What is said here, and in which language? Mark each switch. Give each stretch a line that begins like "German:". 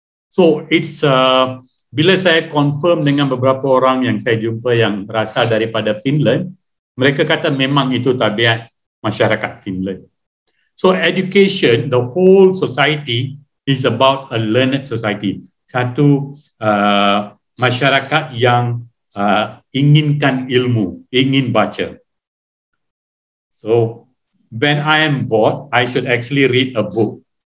English: So
Malay: it's bila saya confirm dengan beberapa orang yang saya jumpa yang berasal daripada Finland, mereka kata memang itu tabiat masyarakat Finland.
English: So education, the whole society is about a learned society.
Malay: Satu masyarakat yang inginkan ilmu, ingin baca.
English: So when I am bored, I should actually read a book.